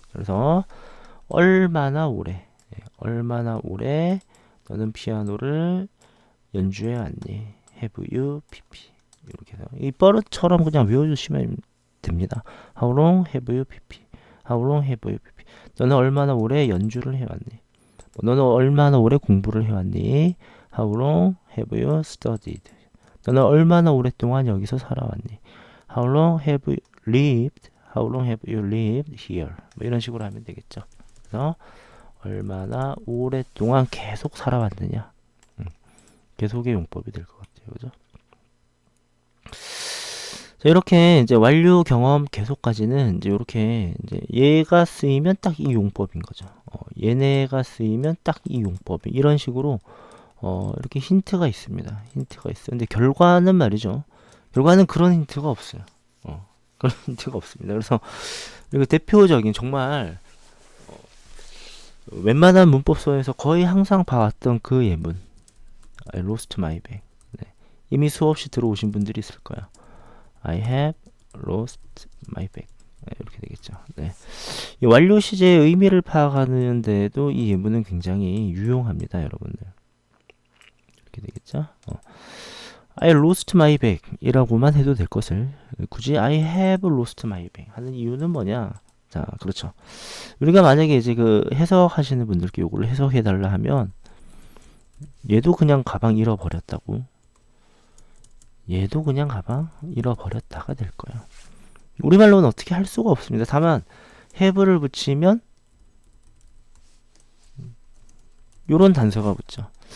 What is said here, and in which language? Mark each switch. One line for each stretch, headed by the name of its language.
Korean: 그래서 얼마나 오래, 얼마나 오래 너는 피아노를 연주해 왔니?
English: have you pp
Korean: 이렇게 해서 이 버릇처럼 그냥 외워주시면 됩니다.
English: How long have you pp? How long have you pp?
Korean: 너는 얼마나 오래 연주를 해왔니? 너는 얼마나 오래 공부를 해왔니?
English: How long have you studied?
Korean: 너는 얼마나 오랫동안 여기서 살아왔니?
English: How long have you lived? How long have you lived here?
Korean: 뭐 이런 식으로 하면 되겠죠. 그래서 얼마나 오랫동안 계속 살아왔느냐. 계속의 용법이 될 것 같아요. 그죠? 자, 이렇게 이제 완료 경험 계속까지는 이제 이렇게 이제 얘가 쓰이면 딱 이 용법인 거죠. 얘네가 쓰이면 딱 이 용법이 이런 식으로 이렇게 힌트가 있습니다. 힌트가 있어요. 근데 결과는 말이죠. 결과는 그런 힌트가 없어요. 그런 힌트가 없습니다. 그래서 이거 대표적인 정말 웬만한 문법서에서 거의 항상 봐왔던 그 예문.
English: I lost my bag. 네.
Korean: 이미 수없이 들어오신 분들이 있을 거야.
English: I have lost my bag.
Korean: 네, 이렇게 되겠죠. 네. 이 완료 시제의 의미를 파악하는 데도 이 예문은 굉장히 유용합니다, 여러분들. 이렇게 되겠죠.
English: I lost my bag
Korean: 이라고만 해도 될 것을 굳이
English: I have lost my bag
Korean: 하는 이유는 뭐냐? 자, 그렇죠. 우리가 만약에 이제 그 해석하시는 분들께 요거를 해석해 달라 하면 얘도 그냥 가방 잃어버렸다고, 얘도 그냥 가방 잃어버렸다가 될 거예요. 우리말로는 어떻게 할 수가 없습니다. 다만 have를 붙이면 요런 단서가 붙죠.